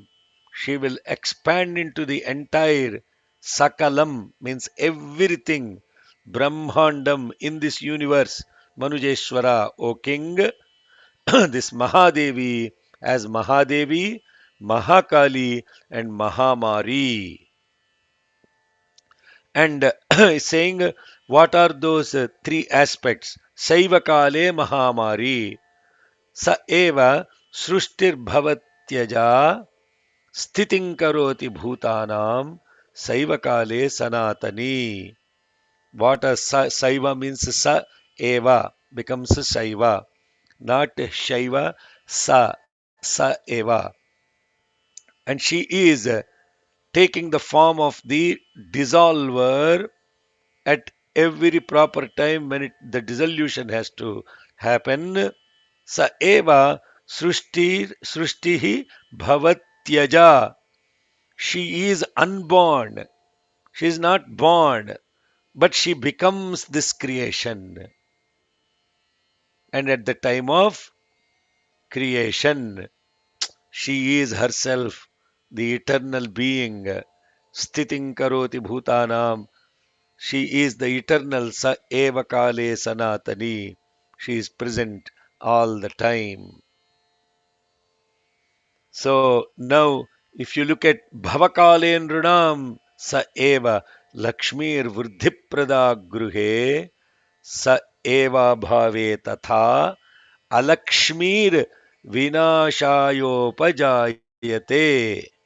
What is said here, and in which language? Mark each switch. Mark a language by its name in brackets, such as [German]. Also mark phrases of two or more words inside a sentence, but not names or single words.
[English] She will expand into the entire Sakalam, means everything, Brahmandam in this universe. Manujeshwara, O king, this Mahadevi as Mahadevi, Mahakali, and Mahamari. And saying what are those three aspects? [Sanskrit] Saivakale Mahamari. Sa eva Srushtir Bhavatyaja Sthitin Karoti Bhutanam Saivakale Sanatani. [English] What a Saiva means, [Sanskrit] Sa eva [English] becomes Saiva, not Shaiva, [Sanskrit] Sa eva. [English] And she is taking the form of the dissolver at every proper time when the dissolution has to happen. [Sanskrit] Sa eva srushtihi bhavatyaja. [English] She is unborn. She is not born, but she becomes this creation. And at the time of creation, she is herself the eternal being. [Sanskrit] Sthitin karoti bhutanam. [English] She is the eternal [Sanskrit] Sa eva kale sanatani. [English] She is present all the time. So now, if you look at [Sanskrit] Bhavakale Nrunam Sa eva Lakshmir Vruddhiprada Gruhe Sa eva Bhave Tatha Alakshmir Vinashayopajayate.